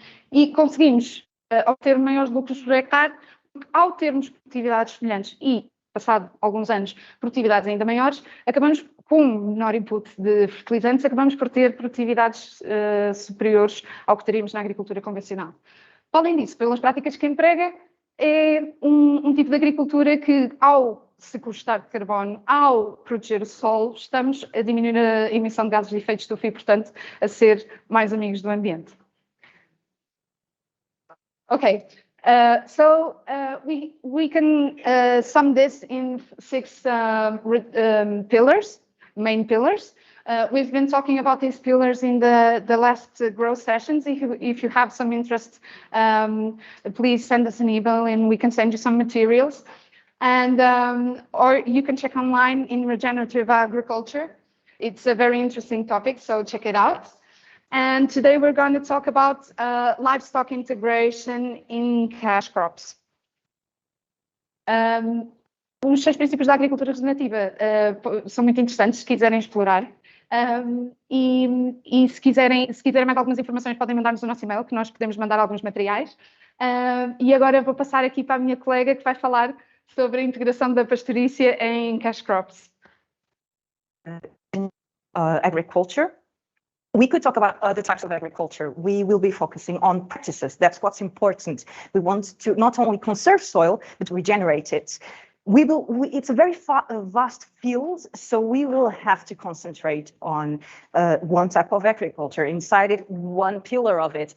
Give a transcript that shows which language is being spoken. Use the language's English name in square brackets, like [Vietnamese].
[Portuguese] E conseguimos obter maiores lucros por hectare, porque ao termos produtividades semelhantes e, passado alguns anos, produtividades ainda maiores, acabamos com menor input de fertilizantes, acabamos por ter produtividades superiores ao que teríamos na agricultura convencional. Além disso, pelas práticas que emprega, é um tipo de agricultura que, ao sequestrar de carbono, ao proteger o solo, estamos a diminuir a emissão de gases de efeito de estufa e, portanto, a ser mais amigos do ambiente. [English] Okay, so we can sum this in 6 pillars, main pillars. We've been talking about these pillars in the last growth sessions. If you have some interest, please send us an email and we can send you some materials. And or you can check online in Regenerative Agriculture. It's a very interesting topic, so check it out. And today we're going to talk about livestock integration in cash crops. [Portuguese] Os 6 princípios da agricultura regenerativa são muito interessantes, se quiserem explorar. E se quiserem mais algumas informações, podem mandar-nos o nosso e-mail, que nós podemos mandar alguns materiais. E agora vou passar aqui para a minha colega, que vai falar sobre a integração da pastorícia em cash crops. [English] Agriculture. We could talk about other types of agriculture. We will be focusing on practices. That's what's important. We want to not only conserve soil, but regenerate it. It's a very vast field, so we will have to concentrate on one type of agriculture, inside it, one pillar of it.